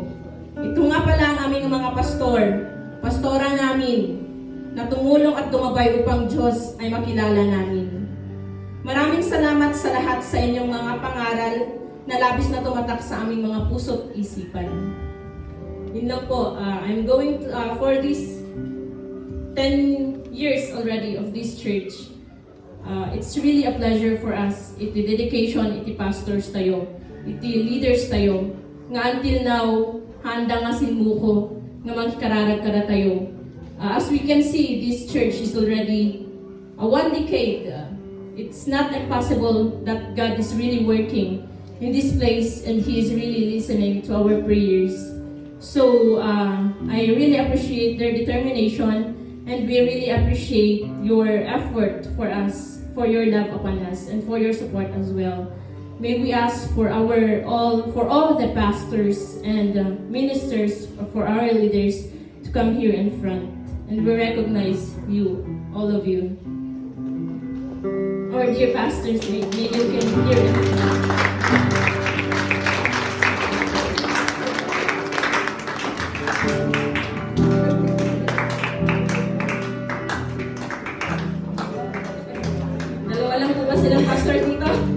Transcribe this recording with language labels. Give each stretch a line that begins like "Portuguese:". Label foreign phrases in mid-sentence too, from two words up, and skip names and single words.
Filipino: Ito nga pala ang aming mga pastora namin, na tumulong at tumabay upang Diyos ay makilala namin. Maraming salamat sa lahat sa inyong mga pangaral na labis na tumatak sa aming mga puso't isipan. Yun lang po,
English: I'm going to, for this 10 years already of this church. It's really a pleasure for us.
Iloko: Iti dedication, iti pastors tayo, iti leaders tayo.
English: Nga until now,
Iloko: handa nga sinmuko, nga magkararag kada tayo.
English: As we can see, this church is already 1 decade. It's not impossible that God is really working in this place and He is really listening to our prayers. So, I really appreciate their determination and we really appreciate your effort for us, for your love upon us, and for your support as well. May we ask for all the pastors and ministers, for our leaders to come here in front. And we recognize you, all of you. Our dear pastors, maybe you can hear it.
Filipino: Dalawa lang po ba silang pastor dito?